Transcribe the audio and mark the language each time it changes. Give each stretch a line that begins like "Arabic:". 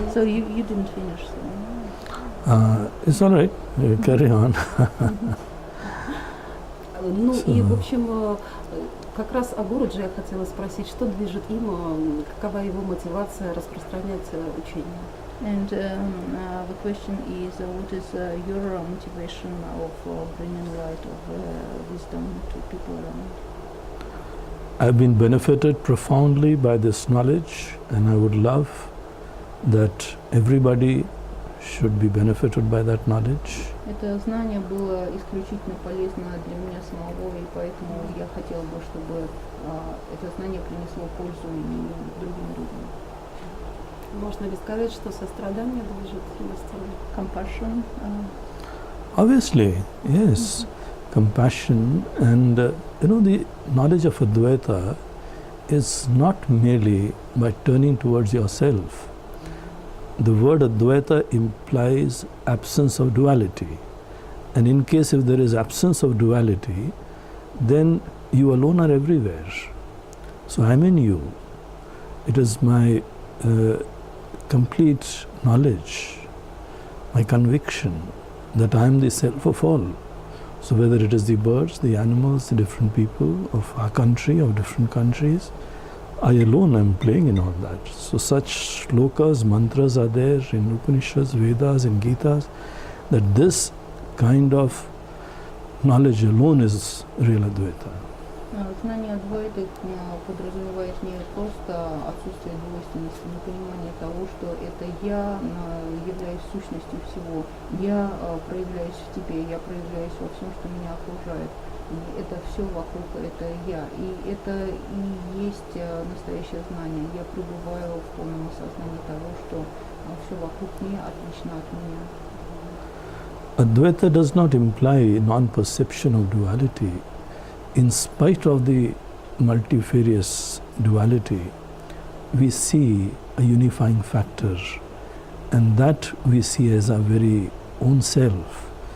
English: So you didn't finish. So. It's all right, carry on.
Russian: Ну и, в общем, как раз о Гуруджи я хотела спросить, что движет им, какова его мотивация распространять учение?
English: And the question is, what is your motivation of bringing light of wisdom to people around? I've been benefited profoundly by this knowledge, and I would love that everybody should be benefited by that knowledge.
Russian: Это знание было исключительно полезно для меня самого, и поэтому я хотела бы, чтобы это знание принесло пользу и другим людям. Можно ли сказать, что сострадание движет мистером?
English: Compassion. Obviously, yes. Compassion and the knowledge of Advaita is not merely by turning towards yourself. The word Advaita implies absence of duality, and in case if there is absence of duality, then you alone are everywhere. So I am in you. It is my complete knowledge, my conviction that I am the self of all. So whether it is the birds, the animals, the different people of our country, of different countries, I alone am playing in all that. So such shlokas, mantras are there in Upanishads, Vedas, in Gitas, that this kind of knowledge alone is real Advaita.
Russian: Знание Адвайты подразумевает не просто отсутствие двойственности, но понимание того, что это я являюсь сущностью всего, я проявляюсь в тебе, я проявляюсь во всем, что меня окружает. И это все вокруг, это я. И это и есть настоящее знание. Я пребываю в полном осознании того, что все вокруг не отлично от меня.
English: Advaita does not imply non-perception of duality. In spite of the multifarious duality, we see a unifying factor, and that we see as our very own self.